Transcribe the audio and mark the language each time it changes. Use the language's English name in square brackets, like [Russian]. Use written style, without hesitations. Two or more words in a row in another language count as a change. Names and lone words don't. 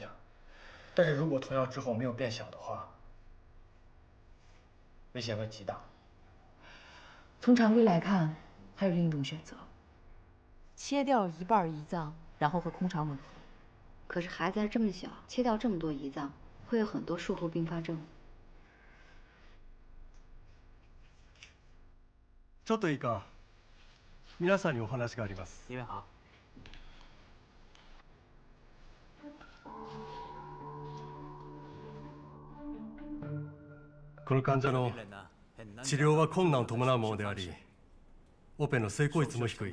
[Chinese] 但是如果投药之后没有变小的话，危险会极大。从常规来看，还有另一种选择，切掉一半胰脏，然后和空肠吻合。可是孩子还这么小，切掉这么多胰脏，会有很多术后并发症。 [Japanese] ちょっといいか。皆さんにお話があります。 [Chinese] 因为好。 [Japanese] この患者の治療は困難を伴うものであり、オペの成功率も低い。